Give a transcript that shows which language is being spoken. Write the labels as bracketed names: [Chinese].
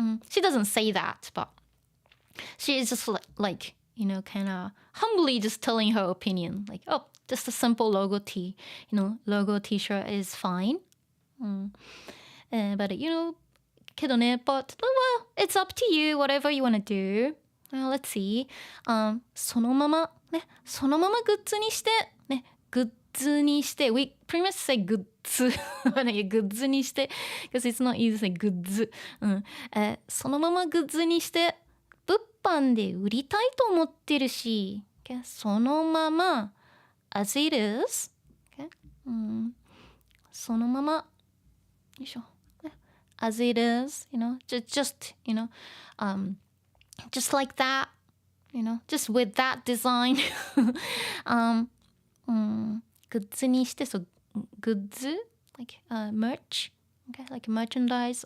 [English] she doesn't say that, but she is just like kind of humbly just telling her opinion, like, oh, just a simple logo tee, logo t-shirt is fine. But [Japanese] けどね [English] but well, it's up to you, whatever you want to do. Let's see. [Japanese] そのままね、そのままグッズにしてね、グッズにして [English] we pretty much say [Japanese] グッズグッズにして [English] because it's not easy to say [Japanese] グッズ、そのままグッズにして物販で売りたいと思ってるし、 [English] okay? [Japanese] そのまま [English] as it is、okay? [Japanese] そのままよいしょ、 [English] as it is, just just like that, just with that design. [Japanese] グッズにして、そう、グッズ [English] like merch, okay, like merchandise.